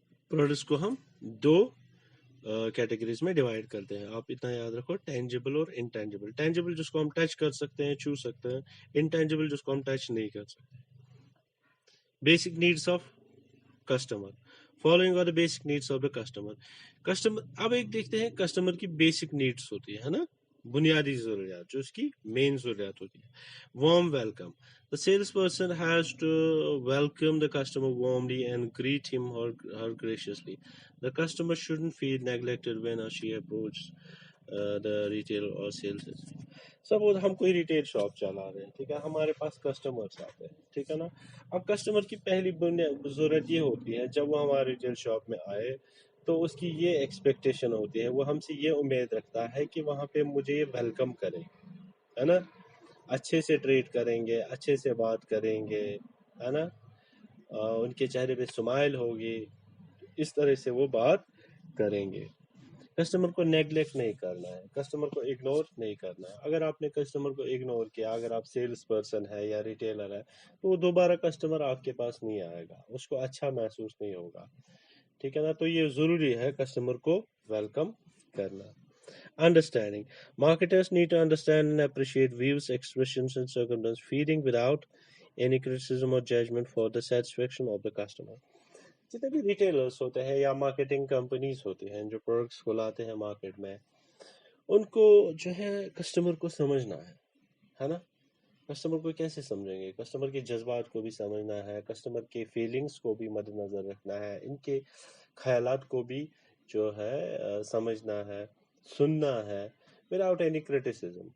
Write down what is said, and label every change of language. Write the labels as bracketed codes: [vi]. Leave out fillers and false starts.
[ur] Products کو ہم دو categories میں ڈیوائڈ کرتے ہیں. آپ اتنا یاد رکھو, ٹینجبل اور انٹینجبل. ٹینجبل جس کو ہم ٹچ کر سکتے ہیں, چھو سکتے ہیں. انٹینجبل جس کو ہم ٹچ نہیں کر سکتے. [en] Basic needs of customer. Following are the basic needs of the customer. [ur] اب ایک دیکھتے ہیں کسٹمر کی بیسک نیڈس ہوتی ہے نا, بنیادی ضروریات, جو اس کی مین ضروریات ہوتی ہے. [en] Warm welcome. The salesperson has to welcome the customer warmly and greet him or her graciously. The customer shouldn't feel neglected when she approaches the retail or sales. [ur] Suppose ہم کوئی ریٹیل شاپ چلا رہے ہیں, ٹھیک ہے, ہمارے پاس customers آتے ہیں, ٹھیک ہے نا. اب کسٹمر کی پہلی ضرورت یہ ہوتی ہے, جب وہ ہمارے ریٹیل شاپ میں آئے تو اس کی یہ ایکسپیکٹیشن ہوتی ہے, وہ ہم سے یہ امید رکھتا ہے کہ وہاں پہ مجھے یہ ویلکم کرے, ہے نا, اچھے سے ٹریٹ کریں گے, اچھے سے بات کریں گے, ہے نا, ان کے چہرے پہ اسمائل ہوگی, اس طرح سے وہ بات کریں گے. کسٹمر کو نیگلیکٹ نہیں کرنا ہے, کسٹمر کو اگنور نہیں کرنا ہے. اگر آپ نے کسٹمر کو اگنور کیا, اگر آپ سیلس پرسن ہے یا ریٹیلر ہے, تو وہ دوبارہ کسٹمر آپ کے پاس نہیں آئے گا, اس کو اچھا محسوس نہیں ہوگا, ٹھیک ہے نا. تو یہ ضروری ہے کسٹمر کو ویلکم کرنا. [en] Understanding. Marketers need to understand and appreciate views, expressions, and circumstances, feeding without any criticism or judgment for the satisfaction of the customer. [ur] جتنے بھی ریٹیلرس ہوتے ہیں یا مارکیٹنگ کمپنیز ہوتی ہیں جو پروڈکٹس کو لاتے ہیں مارکیٹ میں, ان کو جو ہے کسٹمر کو سمجھنا ہے نا. کسٹمر کو کیسے سمجھیں گے؟ کسٹمر کے جذبات کو بھی سمجھنا ہے, کسٹمر کے فیلنگس کو بھی مد نظر رکھنا ہے, ان کے خیالات کو بھی جو ہے سمجھنا ہے, سننا ہے, [en] Without any criticism.